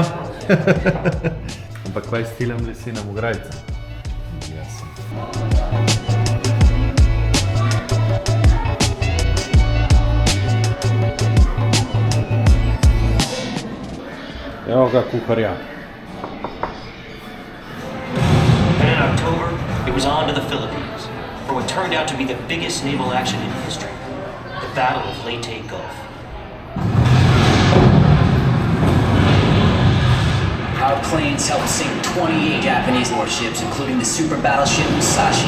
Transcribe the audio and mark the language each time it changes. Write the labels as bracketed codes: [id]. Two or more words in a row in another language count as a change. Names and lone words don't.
[sl] Ampak kaj s stilem lesena ograjca? Evo ga kuharja. [en] And in October, it was on to the Philippines, for what turned out to be the biggest naval action in history, the Battle of Leyte Gulf. Our planes helped sink 28 Japanese warships, including the super battleship Musashi.